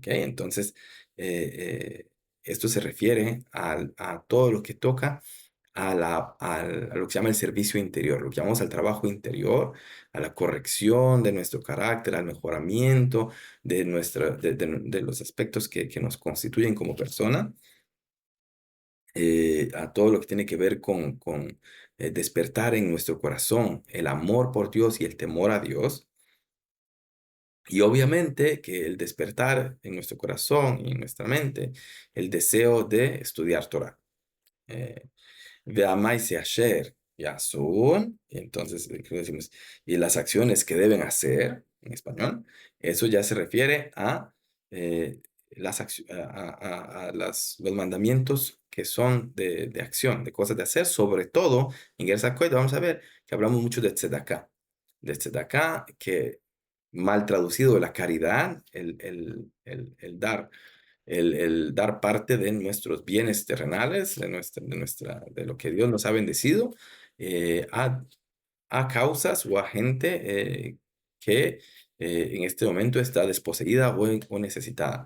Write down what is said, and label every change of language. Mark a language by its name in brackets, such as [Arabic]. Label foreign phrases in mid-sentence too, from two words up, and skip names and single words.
[Spanish] Entonces, esto se refiere a todo lo que toca a lo que se llama el servicio interior, lo que llamamos al trabajo interior, a la corrección de nuestro carácter, al mejoramiento de los aspectos que nos constituyen como persona, a todo lo que tiene que ver con despertar en nuestro corazón el amor por Dios y el temor a Dios. Y obviamente que el despertar en nuestro corazón y en nuestra mente el deseo de estudiar Torah. [Hebrew] Eh, ואת המעשה אשר יעשון, [Spanish] y entonces ¿qué decimos? Y las acciones que deben hacer, en español, eso ya se refiere a, los mandamientos que son de acción, de cosas de hacer, sobre todo en Gersa Kohet vamos a ver que hablamos mucho de tzedakah, que mal traducido la caridad, el dar el dar parte de nuestros bienes terrenales, de lo que Dios nos ha bendecido, a causas o a gente que en este momento está desposeída o necesitada.